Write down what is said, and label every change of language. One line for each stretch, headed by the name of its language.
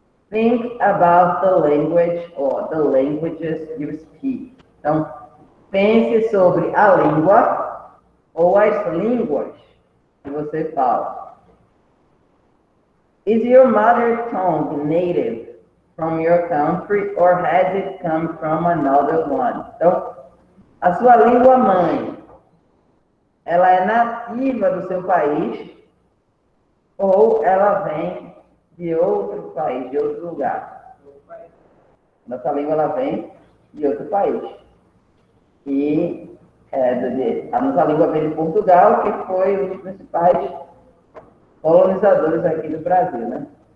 English: Think about the language or the languages you speak.
Portuguese: Então, pense sobre a língua ou as línguas que você fala.
English: Is your mother tongue native from your country or has it come from another one?
Portuguese: Então, a sua língua mãe, ela é nativa do seu país ou ela vem de outro país, de outro lugar? Nossa língua, ela vem de outro país. E a nossa língua vem de Portugal, que foi um dos principais colonizadores aqui do Brasil, né?